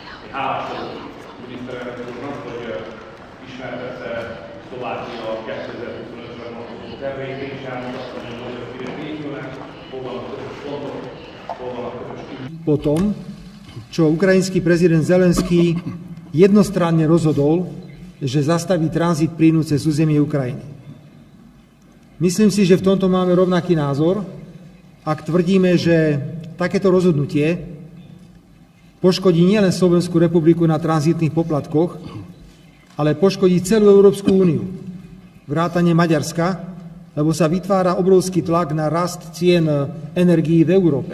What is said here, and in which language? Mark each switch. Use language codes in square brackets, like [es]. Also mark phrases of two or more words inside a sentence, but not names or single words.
[hu] hálás vagyok miniszterelnök úrnak, hogy ismertette Szlovákia 2025-ben vonatkozó terveit, és elmutatta, hogy a magyar hírek épülnek, hol vannak közös pontok, hol vannak közös ügyek. [sk] Potom, čo ukrajinský prezident Zelenský jednostranne rozhodol, že zastaví tranzit plynu cez územie Ukrajiny. Myslím si, že v tomto máme rovnaký názor, ak tvrdíme, že takéto rozhodnutie poškodí nielen Slovenskú republiku na tranzitných poplatkoch, ale poškodí celú Európsku úniu, vrátane Maďarska, lebo sa vytvára obrovský tlak na rast cien energií v Európe.